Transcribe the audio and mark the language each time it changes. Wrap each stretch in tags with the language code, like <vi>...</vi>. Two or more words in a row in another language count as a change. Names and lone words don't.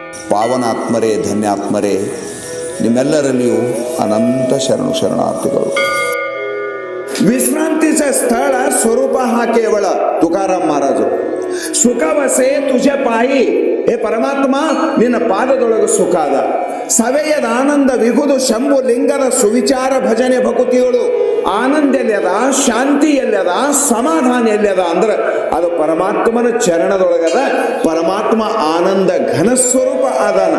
<kn>ಪಾವನಾತ್ಮರೇ, ಧನ್ಯಾತ್ಮರೇ, ನಿಮ್ಮೆಲ್ಲರಲ್ಲಿಯೂ ಅನಂತ ಶರಣಾರ್ಥಿಗಳು.</kn> <mr>विश्रांतीचं स्थळ स्वरूप हा केवळ तुकाराम महाराज. सुख वसे तुझे पायी, हे परमात्मा</mr> <kn>ನಿನ್ನ ಪಾದದೊಳಗೆ ಸುಖ ಅದ. ಸವೆಯದ ಆನಂದ ವಿಗುದು ಶಂಭು ಲಿಂಗದ ಸುವಿಚಾರ ಭಜನೆ ಭಕುತಿಗಳು. ಆನಂದ ಎಲ್ಯದ, ಶಾಂತಿ ಎಲ್ಯದ, ಸಮಾಧಾನ ಎಲ್ಯದ ಅಂದ್ರೆ ಅದು ಪರಮಾತ್ಮನ ಚರಣದೊಳಗದ. ಪರಮಾತ್ಮ ಆನಂದ ಘನಸ್ವರೂಪ ಅದಾನ.</kn>